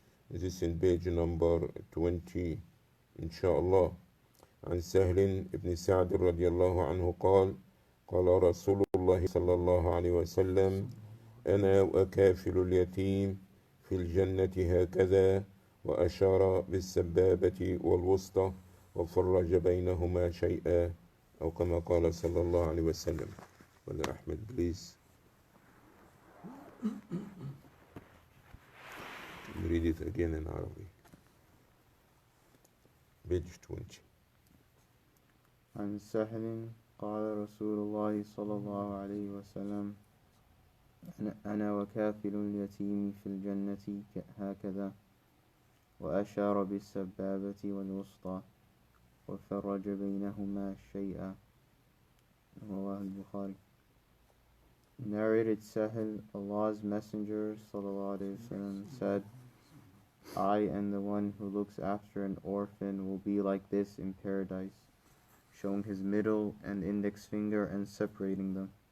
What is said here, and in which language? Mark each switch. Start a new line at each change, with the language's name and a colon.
English: This is in page number 20 إن شاء الله.
Arabic: عن سهل بن سعد رضي الله عنه قال: قال رسول الله صلى الله عليه وسلم: أنا وكافل اليتيم في الجنة هكذا، وأشار بالسبابة والوسطى وفرج بينهما شيئا، أو كما قال صلى الله عليه وسلم. ولا أحمد
English: please read it again in Arabic. page 20.
Arabic: عن سهل قال رسول الله صلى الله عليه وسلم: أنا وكافل اليتيم في الجنة هكذا، وأشار بالسبابة والوسطى وفرج بينهما شيئا. رواه البخاري.
English: Narrated Sahel, Allah's Messenger sallallahu alaihi wasallam said, I and the one who looks after an orphan will be like this in paradise, showing his middle and index finger and separating them.